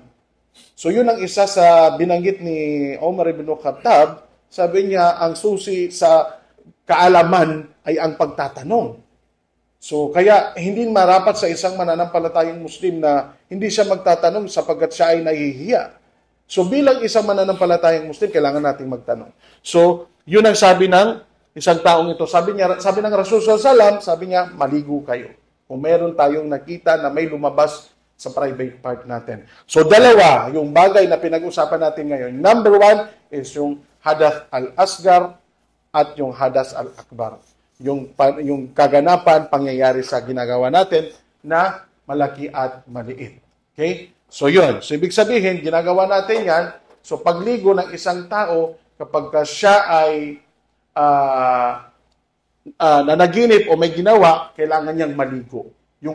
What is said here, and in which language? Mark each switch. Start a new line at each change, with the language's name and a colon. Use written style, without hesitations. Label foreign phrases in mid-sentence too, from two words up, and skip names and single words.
Filipino: So yun ang isa sa binanggit ni Omar ibn Khattab, sabi niya ang susi sa kaalaman ay ang pagtatanong. So, kaya hindi marapat sa isang mananampalatayang Muslim na hindi siya magtatanong sapagkat siya ay nahihiya. So, bilang isang mananampalatayang Muslim, kailangan nating magtanong. So, yun ang sabi ng isang taong ito. Sabi ng Rasul
Arabic: صلى الله عليه وسلم,
Filipino: sabi niya, "Maligo kayo." Kung meron tayong nakita na may lumabas sa
English: private part
Filipino: natin. So, dalawa, yung bagay na pinag-usapan natin ngayon.
English: Number 1 is
Filipino: yung
Arabic: حدث الأصغر
Filipino: at yung
Arabic: حدث الأكبر.
Filipino: Yung kaganapan, pangyayari sa ginagawa natin na malaki at maliit. Okay? So yun. So ibig sabihin, ginagawa natin yan. So pagligo ng isang tao, kapag siya ay nanaginip o may ginawa, kailangan niyang maligo.